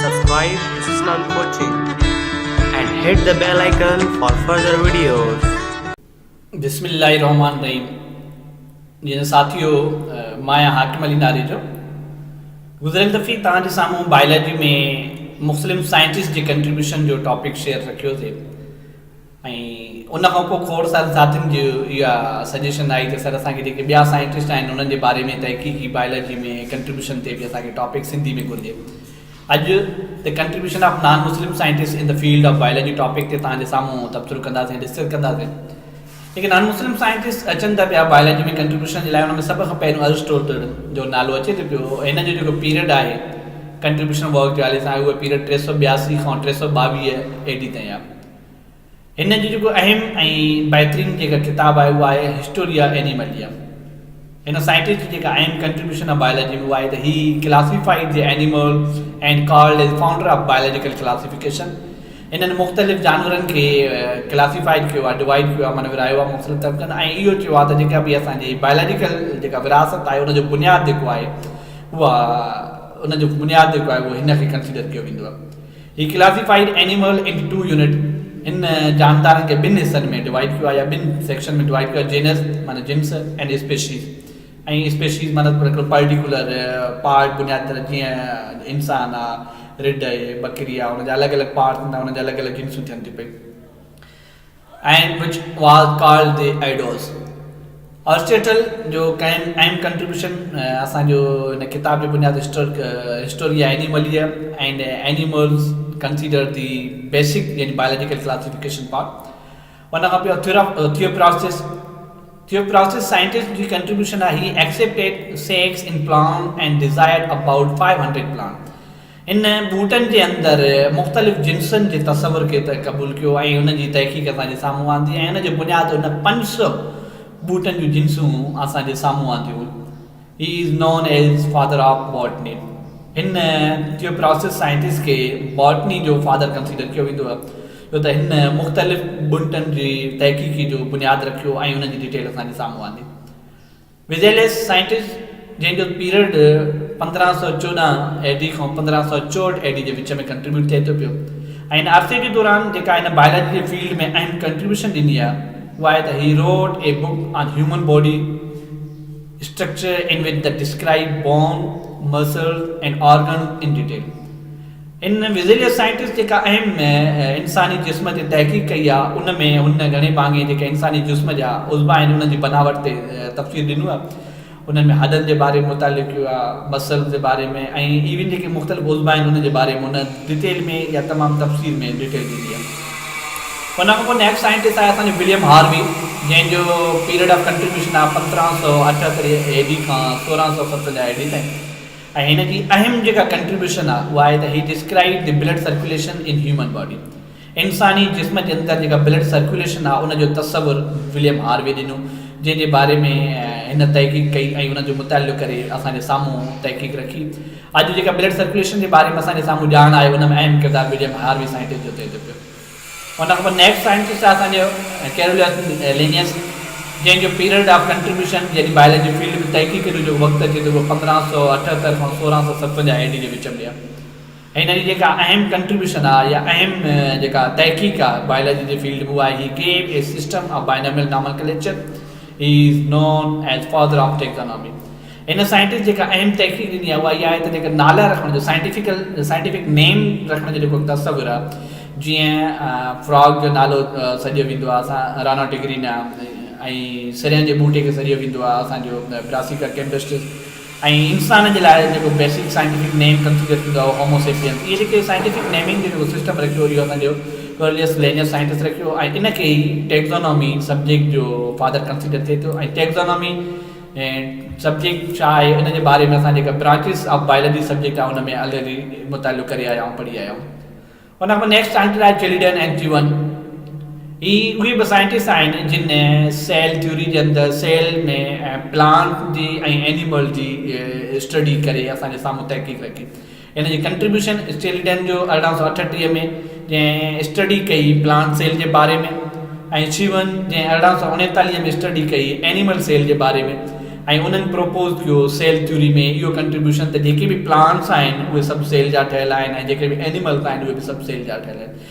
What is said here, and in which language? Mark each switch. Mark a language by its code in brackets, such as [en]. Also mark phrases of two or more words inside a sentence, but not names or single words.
[en] subscribe Islam Coaching and hit the bell icon for further videos. [sd] बिस्मिल्लाहिर्रहमानिर्रहीम। जीअं साथियो मां आहियां हाकिम अली नारे जो। गुज़िरियल दफ़े तव्हांजे साम्हूं बायोलॉजी में मुख़्तलिफ़ साइंटिस्ट जे कंट्रीब्यूशन जो [en] topic share [sd] रखियोसीं ऐं उन खां पोइ खोड़ सारा साथियुनि जो इहा सजेशन आई त सर असांखे जेके ॿिया साइंटिस्ट आहिनि उन्हनि जे बारे में तहक़ीक़ी बायोलॉजी में कंट्रीब्यूशन ते बि असांखे टॉपिक सिंधी में घुरिजे। अॼु [en] the contribution of non Muslim scientist in the field of biology topic [sd] ते तव्हांजे साम्हूं तबसरो कंदासीं, डिस्कस कंदासीं। लेकिन [en] non Muslim scientist [sd] अचनि था पिया बायोलॉजी में कंट्रीब्यूशन जे लाइ, हुन में सभ खां पहिरियों अरिस्टोटल जो नालो अचे थो पियो। हिन जो जेको पीरियड आहे [en] contribution work [sd] जे हवाले सां उहो पीरियड 382 खां 322 AD ताईं आहे। हिन जो जेको अहम ऐं बहितरीनु जेका किताबु आहे उहा आहे हिस्टोरिया एनिमलिया। हिन साइंटिस्ट जी जेका अहम कंट्रीब्यूशन आहे बायोलॉजी में उहा आहे त [en] he classified the animal and called as founder of biological classification. [sd] इन्हनि मुख़्तलिफ़ जानवरनि खे क्लासिफाइड कयो आहे, डिवाइड कयो आहे, माना विरायो आहे मुख़्तलिफ़ तबक़नि, ऐं इहो चयो आहे त जेका बि असांजी बायोलॉजिकल जेका विरासत आहे उनजो बुनियादु जेको आहे उहा उनजो बुनियादु जेको आहे उहो हिन खे कंसीडर कयो वेंदो आहे। [en] he classified animal in 2 unit. [sd] इन जानदारनि खे ॿिनि हिसनि में डिवाइड कयो आहे या ॿिनि सेक्शन में डिवाइड कयो आहे, जेनस माना जिन्स [en] and species. [sd] ऐं स्पेशीज़ माना हिकिड़ो [en] particular part [sd] बुनियादी तरह जीअं इंसानु आहे, रिड आहे, बकरी आहे, हुनजा अलॻि अलॻि पार्ट हूंदा, हुनजा अलॻि अलॻि जिन्सूं थियनि थी पई। [en] and which was called the eidos. [sd] अरिस्टोटल जो कंहिं अहम कंट्रीब्यूशन असांजो हिन किताब जो बुनियादु हिस्टोरिया एनिमलिया [en] and animals consider the basic [sd] यानी [en] biological classification part. [sd] उन खां पोइ थियोप्रास्टिस साइंटिस्ट जी कंट्रीब्यूशन आहे। [en] he accepted sex in plant and desired about 500 plant. [sd] इन ॿूटनि जे अंदरि मुख़्तलिफ़ जिन्सनि जे तसवुर खे त क़बूल कयो ऐं हुनजी तहक़ीक़ असांजे साम्हूं आंदी ऐं हुनजे बुनियादु हुन 500 ॿूटनि जूं जिन्सूं असांजे साम्हूं आंदियूं। [en] he is known as father of botany. [sd] हिन थियोप्रास्टिस साइंटिस्ट खे बॉटनी जो [en] father consider [sd] कयो वेंदो आहे छो त हिन मुख़्तलिफ़ ॿूटनि जी तहक़ीक़ी जो बुनियादु रखियो ऐं हुनजी डिटेल असांजे साम्हूं आंदी। विज़ेलियस साइंटिस्ट जंहिंजो पीरियड 1514 AD खां 1564 AD जे विच में कंट्रीब्यूट थिए थो पियो ऐं हिन अरसे जे दौरान जेका हिन बायोलॉजी जे फील्ड में अहम कंट्रीब्यूशन ॾिनी आहे उहा आहे त [en] he wrote a book on human body structure in which the describe bone muscles and organ in detail. [sd] इन विज़ेलियस साइंटिस्ट जेका अहम इंसानी जिस्म ते तहक़ीक़ कई आहे उन में हुन घणे भाङे जेके इंसानी जिस्म जा उज़वा आहिनि उन्हनि जी बनावट ते तफ़सील ॾिनो आहे। उन्हनि में हॾनि जे बारे में मुतालिक़ कयो आहे, मसल जे बारे में ऐं इवन जेके मुख़्तलिफ़ उज़वा आहिनि उन जे बारे में उन डिटेल में या तमामु तफ़सील में डिटेल ॾिनी आहे। उन खां पोइ [en] next scientist [sd] आहे असांजो विलियम हार्वी, जंहिंजो [en] period of contribution [sd] आहे 1578 AD खां 1657 AD ताईं। ऐं हिन जी अहम जेका कंट्रीब्यूशन आहे उहा आहे त [en] he describe the blood circulation in human body. [sd] इंसानी जिस्म जे अंदरि जेका [en] blood circulation [sd] आहे उनजो तसवुर विलियम हार्वी ॾिनो, जंहिंजे बारे में हिन तहक़ीक़ कई ऐं हुनजो मुतालिक़ो करे असांजे साम्हूं तहक़ीक़ रखी। अॼु जेका [en] blood circulation [sd] जे बारे में असांजे साम्हूं ॼाण आहे उन में अहम किरदारु विलियम हार्वी साइंटिस्ट जो थिए थो पियो। उन खां पोइ [en] next scientist [sd] आहे असांजो कैरोलिनस लिनियस, जंहिंजो [en] period of contribution [sd] जॾहिं [en] biology field [sd] में तहक़ीक़ जो वक़्तु अचे थो उहो 1578 खां 1657 AD जे विच में आहे। ऐं हिन जी जेका अहम कंट्रीब्यूशन आहे या अहम जेका तहक़ीक़ आहे बायोलॉजी जे फील्ड में उहा आहे [en] he gave a system of binomial nomenclature. he is known as father of taxonomy. [sd] हिन साइंटिस्ट जेका अहम तहक़ीक़ ॾिनी आहे उहा इहा आहे त जेका नाला रखण जो [en] scientific name [sd] रखण जो जेको तसवुर आहे, जीअं फ्रॉग जो नालो सॼो वेंदो आहे असां रानोटिग्रीना ऐं सिरियन जे ॿूटे खे सॼो वेंदो आहे असांजो ब्रासिका कैम्बस्टिस, ऐं इंसान जे लाइ जेको [en] basic scientific name consider [sd] थींदो आहे होमोसेपियंस। इहे जेके [en] scientific naming [sd] जो जेको सिस्टम रखियो इहो असांजो कैरोलिनस लिनियस साइंटिस्ट रखियो ऐं इन खे ई [en] taxonomy subject [sd] जो [en] father consider [sd] थिए थो। ऐं [en] taxonomy subject [sd] छा आहे इन जे बारे में असां जेका [en] branches of biology subject [sd] आहे हुन में ऑलरेडी मुतालिक़ो करे आया आहियूं, पढ़ी आया आहियूं। उन खां [en] next scientist [sd] आहे चिल्ड्रन एंड जीवन। ही उहे बि साइंटिस्ट आहिनि जिन [en] cell theory [sd] जे अंदरि सेल में प्लांट जी ऐं एनिमल जी स्टडी करे असांजे साम्हूं तहक़ीक़ रखी। हिन जी कंट्रीब्यूशन चिल्ड्रन जो 1838 में जंहिं स्टडी कई [en] plant cell [sd] जे बारे में, ऐं शिवन जंहिं 1839 में स्टडी कई [en] animal cell [sd] जे बारे में, ऐं उन्हनि प्रपोज़ कयो [en] cell theory [sd] में इहो कंट्रीब्यूशन त जेके बि प्लांट्स आहिनि उहे सभु सेल जा ठहियल आहिनि ऐं जेके बि एनिमल्स आहिनि उहे बि सभु सेल जा ठहियल आहिनि।